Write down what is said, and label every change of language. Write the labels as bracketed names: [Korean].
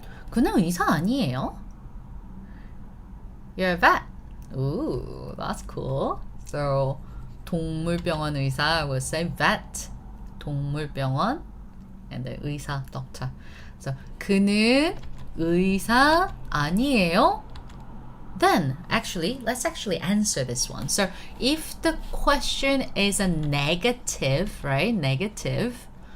[Korean] 그는 의사 아니에요. [English] You're a vet. Ooh, that's cool. So 동물병원 의사 will say vet. 동물병원 and the 의사 doctor. [Korean] So 그는 의사 아니에요. [English] Then let's actually answer this one. So if the question is a negative, right? Negative.